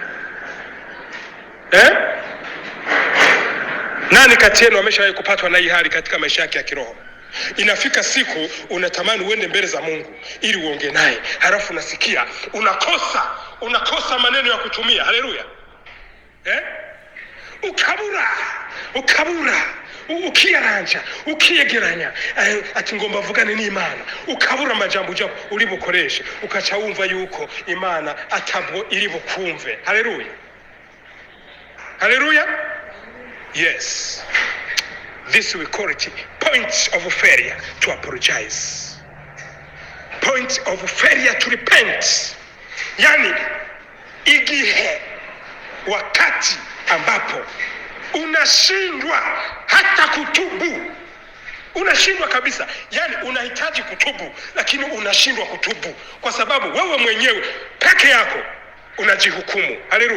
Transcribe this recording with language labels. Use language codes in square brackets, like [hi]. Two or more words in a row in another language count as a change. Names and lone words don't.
[sw] Nani kati yenu ameshawahi kupatwa na hii hali katika maisha yake ya kiroho? Inafika siku unatamani uende mbele za Mungu ili uongee naye, halafu unasikia unakosa maneno ya kutumia. Haleluya. [rn] Ukabura ukiyaranja ukiyegeranya ati ngomba vugane n'Imana, ukabura amajambo japo ulibukoreshe, ukaca wumva yuko Imana atabwo iri bukumve. Haleluya. Haleluya. [en] Yes. This we call it point of failure to apologize. Point of failure to repent. [sw] Yani igihe, wakati ambapo unashindwa hata kutubu. Unashindwa kabisa. Yani unahitaji kutubu lakini unashindwa kutubu kwa sababu wewe mwenyewe peke yako unajihukumu.